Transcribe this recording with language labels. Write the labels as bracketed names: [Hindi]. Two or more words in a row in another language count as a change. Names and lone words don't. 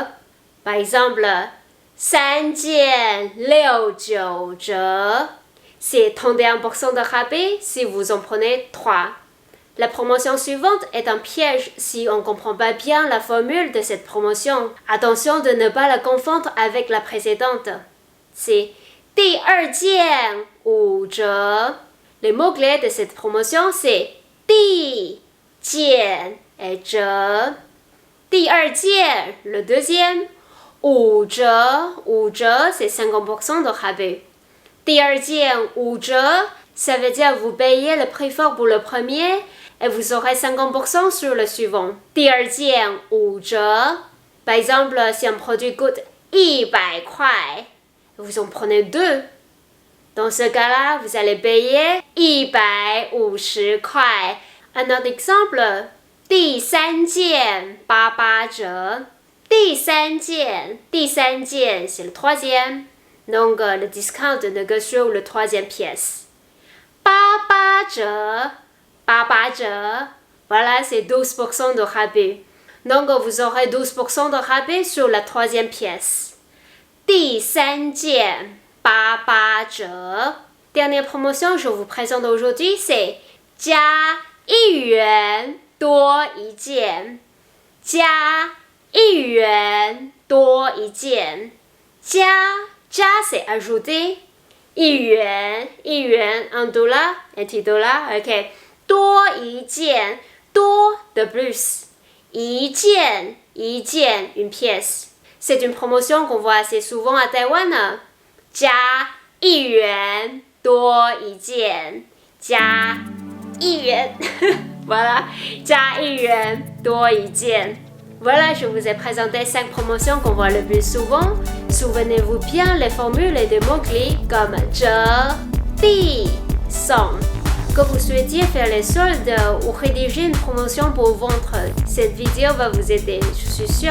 [French] Par exemple, [Chinese] 三件69折 [French] c'est 31% de rabais si vous en prenez 3. La promotion suivante est un piège si on ne comprend pas bien la formule de cette promotion. Attention de ne pas la confondre avec la précédente. C'est [Chinese] 第二件5折. [French] Les mots-clés de cette promotion c'est 第件 et 折. [Chinese] 第二件, [French] le deuxième. 5折, c'est 50% de rabais. [Chinese] 第二件5折, [French] ça veut dire vous payez le prix fort pour le premier et vous aurez 50% sur le suivant. [Chinese] 第二件5折. [French] Par exemple, si un produit coûte 100块, vous en prenez 2. Dans ce cas-là, vous allez payer 150块. Un autre exemple, [Chinese] 第三件88折. 第三件, [French] c'est le troisième. Donc, le discount négocie sur le troisième pièce. [Chinese] 88折. [French] Voilà, c'est 12% de rabais. Donc, vous aurez 12% de rabais sur la troisième pièce. [Chinese] 第三件88折. [French] Dernière promotion que je vous présente aujourd'hui, c'est [Chinese] 加1元多一件. 加1元多一件. [French] 加 c'est ajouter. 1元 $1, un petit dollar, ok. [Chinese] 多一件 多 [French] de plus. [Chinese] 一件 [French] une pièce. C'est une promotion qu'on voit assez souvent à Taïwan. [Chinese] 加1元多一件. 加1元. Voilà. 加1元多一件. [French] Voilà, je vous ai présenté 5 promotions qu'on voit le plus souvent. Souvenez-vous bien les formules et des mots-clés comme 折, 地, 送. Que vous souhaitiez faire les soldes ou rédiger une promotion pour vendre, cette vidéo va vous aider, je suis sûre.